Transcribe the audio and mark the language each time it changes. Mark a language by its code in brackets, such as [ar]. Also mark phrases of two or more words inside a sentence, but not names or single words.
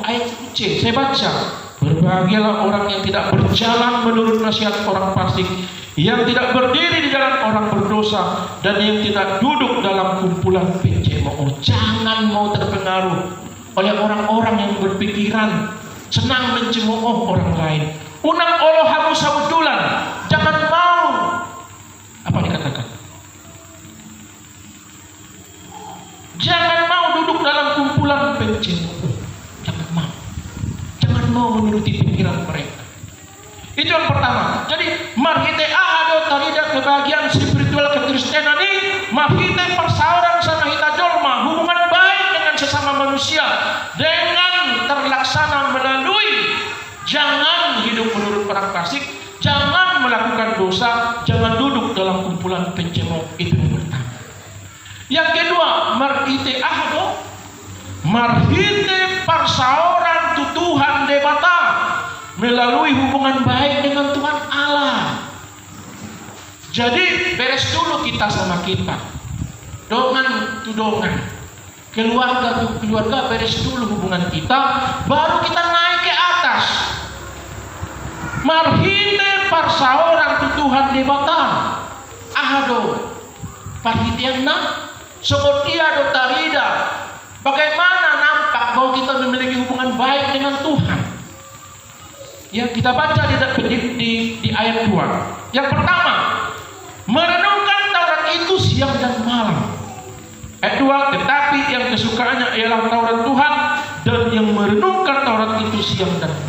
[id] Ayat C saya baca, berbahagialah orang yang tidak berjalan menurut nasihat orang fasik, yang tidak berdiri di jalan orang berdosa, dan yang tidak duduk dalam kumpulan pencemooh. Jangan mau terpengaruh oleh orang-orang yang berpikiran senang mencemooh orang lain. [bbc] Unang olo hamu sabudulan. [id] Jangan mau. Apa dikatakan? Jangan mau duduk dalam kumpulan pencemooh. Jangan mau. Jangan mau menuruti pikiran mereka. Itu yang pertama. Jadi [bbc] marhite ahado tarida [id] kebahagiaan spiritual kekristenan ini mahite persaudaraan sama [bbc] hita jolma, [id] hubungan baik dengan sesama manusia dengan terlaksana melalui jangan hidup menurut orang fasik, jangan melakukan dosa, jangan duduk dalam kumpulan pencemooh. Itu yang pertama. Yang kedua, [bbc] marhite ahado, marhite [id] persaudaraan [bbc] tutuhan debata [id] melalui hubungan baik dengan Tuhan Allah. Jadi beres dulu kita sama kita, [bbc] dongan tu dongan, keluarga tu keluarga, [id] beres dulu hubungan kita, baru kita naik ke atas. [bbc] Marhite persaudaraan tutuhan debata ahado, parhitianna sepertia do tarida. [id] Bagaimana nampak bahwa kita memiliki hubungan baik dengan Tuhan? Ya, kita baca di ayat 2. Yang pertama, merenungkan Taurat itu siang dan malam. Ayat 2, tetapi yang kesukaannya ialah Taurat Tuhan, dan yang merenungkan Taurat itu siang dan malam.